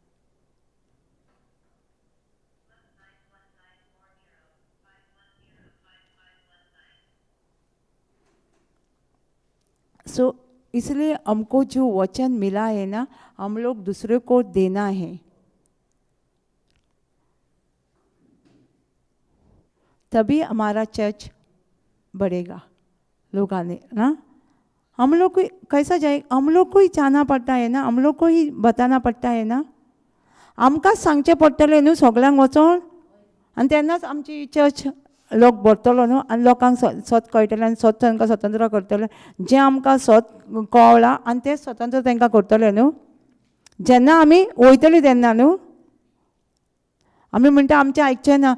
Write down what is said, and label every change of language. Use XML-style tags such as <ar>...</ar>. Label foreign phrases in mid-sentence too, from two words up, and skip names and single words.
<hi>इसलिए हमको जो वचन मिला है ना, हम लोग दूसरे को देना है. तभी हमारा चर्च बढ़ेगा. लोग आने ना, हम लोग को कैसा जाए, हम लोग को ही जाना पड़ता है ना, हम लोग को ही बताना पडटा है ना.</hi> <kok>आमकां सांगचें पडटलें न्हू सगळ्यांक वचोन, आनी तेन्नाच आमची चर्च लोक भरतलो न्हू, आनी लोकांक सत कळटलें, आनी सत तांकां स्वतंत्र करतलें. जें आमकां सत कळ्ळां आनी तें स्वतंत्र तांकां करतलें न्हू. जेन्ना आमी वयतलीं तेन्ना न्हू. आमी म्हणटा आमचें आयकचें ना.</kok>